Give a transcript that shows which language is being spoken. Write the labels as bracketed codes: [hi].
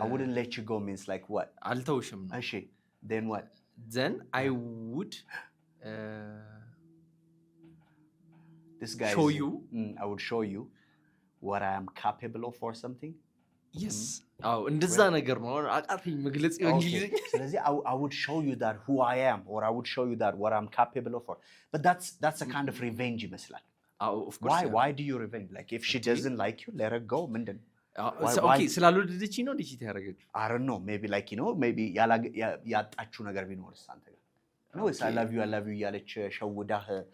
[en] I wouldn't let you go means like what? [am] አልተውሽም ነው። [en] እሺ. Then what? Then I would this guy show you. I would show you what I am capable of or something. Yes. [am] እንደዛ ነገር ነው አቃተኝ መግለጽ እንግሊዝኛ። [en] ስለዚህ I would show you that who I am or I would show you that what I'm capable of. But that's a kind of revenge [am] ይመስላል [en] of course. Why do you revenge? Like if she doesn't like you, let her go. [am] ምንድን okay ስላልወደደችኝ ነው ዲጂት ያደረገችው? [en] I don't know. Maybe like maybe [am] ያጣችሁ ነገር ቢኖርስ አንተ ጋር ነው? [en] I love you [am] እያለች ሸውዳህ